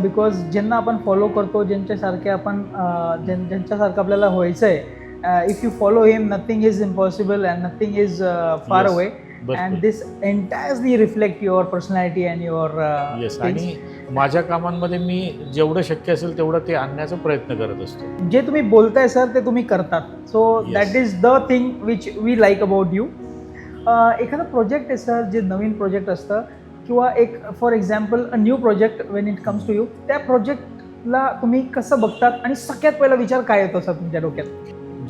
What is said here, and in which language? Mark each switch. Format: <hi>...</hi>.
<mr>Because ज्यांना आपण follow करतो, ज्यांच्यासारखे आपण ज्यांच्यासारखं आपल्याला व्हायचं आहे,</mr> <en>If you follow him nothing is impossible and nothing is far away. And this entirely reflect your personality and your yes.</en> <mr>आणि माझ्या कामांमध्ये मी जेवढं शक्य असेल तेवढं ते आणण्याचा प्रयत्न करत असतो. जे तुम्ही बोलताय सर ते तुम्ही करतात.</mr> <en>So that is the thing which we like about you.</en> <mr>एखादा प्रोजेक्ट आहे सर, जे नवीन प्रोजेक्ट असतं किंवा एक</mr> <en>for example a new project when it comes to you,</en> <mr>त्या प्रोजेक्टला तुम्ही कसं बघतात आणि सगळ्यात पहिला विचार काय येतो सर तुमच्या डोक्यात?</mr>